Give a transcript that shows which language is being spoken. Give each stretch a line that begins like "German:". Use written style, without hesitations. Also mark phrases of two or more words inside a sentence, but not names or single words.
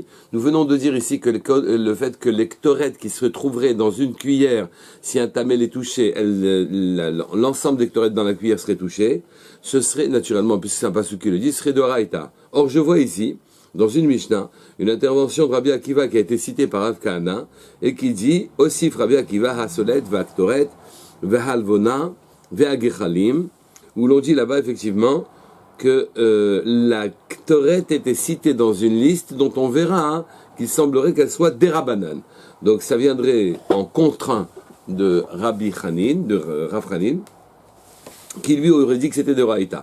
French: Nous venons de dire ici que le fait que les ktoret qui se trouveraient dans une cuillère, si un tamel est touché, l'ensemble des ktoret dans la cuillère serait touché. Ce serait, naturellement, puisque c'est un pasuk qui le dit, serait de Raïta. Or, je vois ici, dans une Mishnah, une intervention de Rabbi Akiva qui a été citée par Rav Kahana, et qui dit,
Hebrew: הוסיף רבי עקיבא הסולת והקטורת והלבונה והגחלים,
French: où l'on dit là-bas, effectivement, que la Ktoret était citée dans une liste dont on verra qu'il semblerait qu'elle soit dérabanan. Donc ça viendrait en contraint de Rabbi Hanin, de Rav Hanin, qui lui aurait dit que c'était de Raïta.